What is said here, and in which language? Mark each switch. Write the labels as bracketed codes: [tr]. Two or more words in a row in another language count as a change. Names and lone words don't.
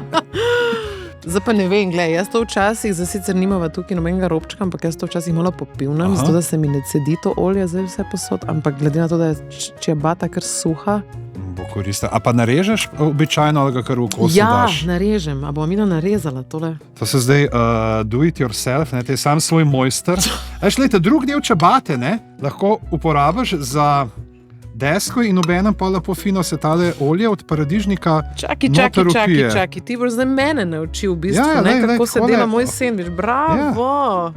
[sl] Zdaj pa ne vem, gledaj, jaz to včasih, zdaj sicer nimava tukaj nobenega robčka, ampak jaz to včasih malo popivnam, zato da se mi ne cedi to olje zdaj vse posod, ampak glede na to, da je čebata kar suha. Bo koristila. A pa narežeš običajno, ali ga kar v kosu daš? Ja, narežem. A bo mi narezala tole? To se zdaj [en] do it yourself, [sl] ne, te je sam svoj mojster. Lejte, drug del čebate, ne, lahko uporabiš za desko in obenem pa lepo fino se tale olje od paradižnika Čaki, ti boš zdaj mene naučil v bistvu, kako se dela moj sendvič. Bravo!